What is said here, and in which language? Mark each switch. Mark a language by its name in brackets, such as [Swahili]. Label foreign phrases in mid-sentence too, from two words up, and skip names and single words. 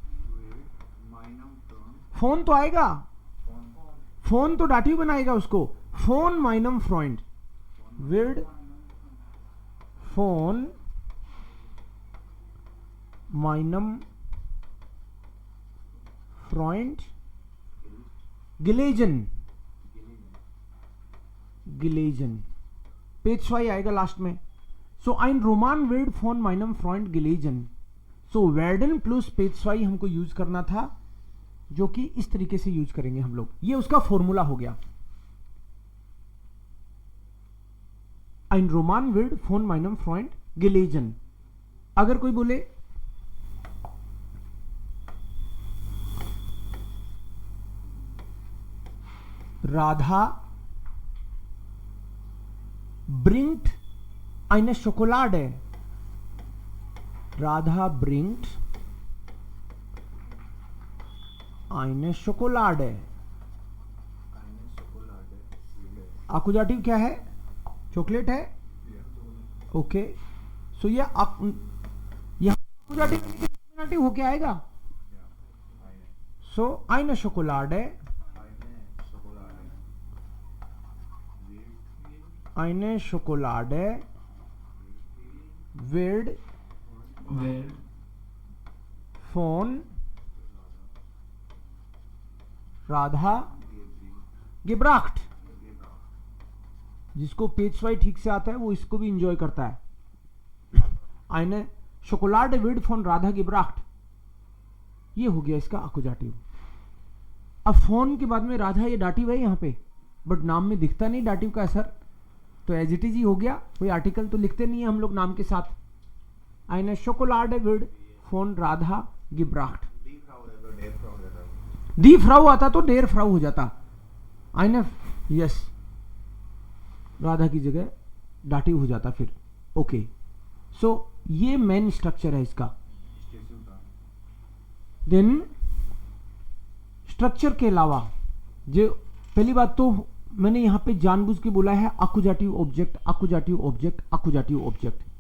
[Hindi] फोन तो आएगा, फोन तो डाटिव बनाएगा उसको, [German] von meinem Freund wird, von meinem Freund gelesen, gelesen [Hindi] पेज वाई आएगा लास्ट में। सो [German] ein Roman wird von meinem Freund gelesen, [Hindi] सो वर्डन प्लस पेज वाई हमको यूज करना था, जो कि इस तरीके से यूज करेंगे हम लोग। ये उसका फॉर्मूला हो गया, [German] ein Roman wird von meinem Freund gelesen। [Hindi] अगर कोई बोले [German] राधा bringt eine Schokolade, राधा bringt eine Schokolade, [Hindi] एक्यूजेटिव क्या है? चॉकलेट है, ओके। सो ये एक्यूजेटिव होके आएगा, सो [German] eine Schokolade, eine Schokolade wird von राधा gebracht। [Hindi] जिसको पेज वाई ठीक से आता है वो इसको भी इंजॉय करता है। [German] eine Schokolade wird von राधा gebracht, [Hindi] ये हो गया इसका एक्यूजेटिव। अब फोन के बाद में राधा, ये डाटिव है यहाँ पे, बट नाम में दिखता नहीं डाटिव का असर, तो [English] as it is [Hindi] ही हो गया, कोई आर्टिकल तो लिखते नहीं है हम लोग नाम के साथ। [German] eine Schokolade wird von राधा gebracht, die Frau [Hindi] आता तो [German] der Frau [Hindi] हो जाता, eine यस राधा की जगह डाटिव हो जाता फिर, ओके। सो ये मेन स्ट्रक्चर है इसका। देन स्ट्रक्चर के अलावा जो पहली बात तो मैंने यहां पे जानबूझ के बोला है [English] accusative object, accusative object, accusative object.